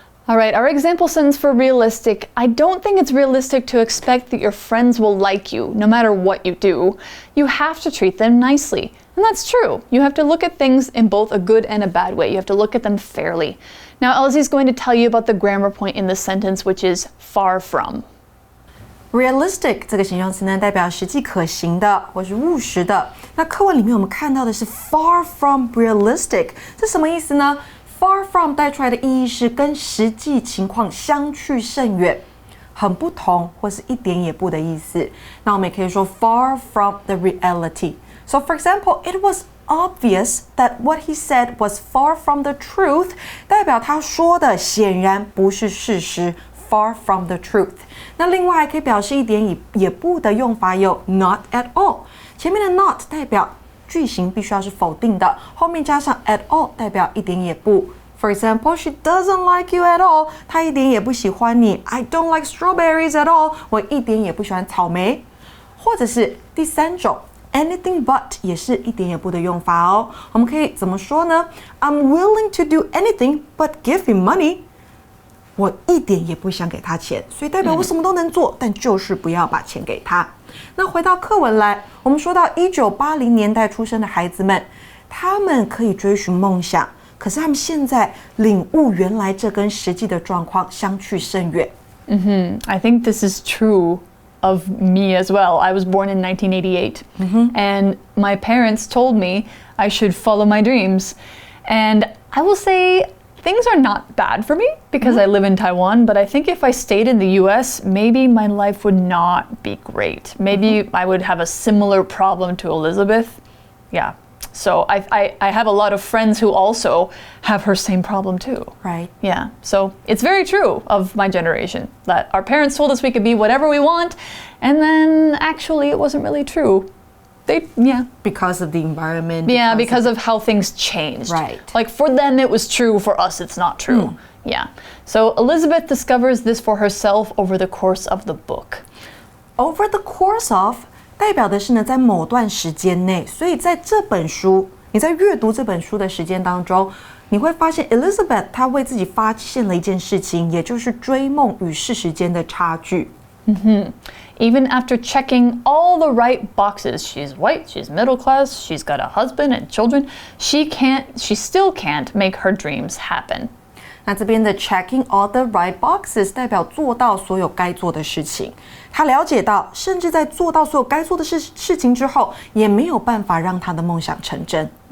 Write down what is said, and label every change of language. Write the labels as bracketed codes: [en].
[en] All right, our example sentence for realistic. I don't think it's realistic to expect that your friends will like you, no matter what you do. You have to treat them nicely. And that's true. You have to look at things in both a good and a bad way. You have to look at them fairly. Now, Elsie's going to tell you about the grammar point in this sentence, which is far from. [zh] Realistic 这个形容词呢，代表实际可行的或是务实的。那课文里面我们看到的是 [en] far from realistic， [zh] 这什么意思呢？ [en] Far from [zh] 带出来的意义是跟实际情况相去甚远，很不同，或是一点也不的意思。那我们也可以说 [en] far from the reality. So for example, it was obvious that what he said was far from the truth. [zh] 代表他说的显然不是事实。 [en] Far from the truth. [zh] 那另外还可以表示一点也不的用法有 [en] not at all. [zh] 前面的 not 代表句型必须要是否定的，后面加上 [en] at all [zh] 代表一点也不。 [en] For example, she doesn't like you at all. [zh] 她一点也不喜欢你。 [en] I don't like strawberries at all. [zh] 我一点也不喜欢草莓。或者是第三种 [en] anything but [zh] 也是一点也不的用法哦。我们可以怎么说呢？ [en] I'm willing to do anything but give him money. [zh] 我一点也不想给他钱，所以代表我什么都能做，但就是不要把钱给他。那回到课文来，我们说到1980年代出生的孩子们，他们可以追寻梦想，可是他们现在领悟原来这跟实际的状况相去甚远。 [en] I think this is true of me as well. I was born in 1988, and my parents told me I should follow my dreams. And I will say, things are not bad for me because I live in Taiwan, but I think if I stayed in the US, maybe my life would not be great. Maybe I would have a similar problem to Elizabeth. Yeah. So I have a lot of friends who also have her same problem too. Right. Yeah. So it's very true of my generation that our parents told us we could be whatever we want, and then actually it wasn't really true. Because of the environment. Yeah, because of how things changed. Right. Like for them it was true, for us it's not true. Yeah. So Elizabeth discovers this for herself over the course of the book. Over the course of [zh] 代表的是呢，在某段时间内，所以在这本书，你在阅读这本书的时间当中，你会发现 Elizabeth 她为自己发现了一件事情，也就是追梦与事实间的差距。 [en] Even after checking all the right boxes, she's white, she's middle class, she's got a husband and children, she still can't make her dreams happen. [zh] 那这边的 [en] checking all the right boxes [zh] 代表做到所有该做的事情。他了解到，甚至在做到所有该做的事情之后，也没有办法让他的梦想成真。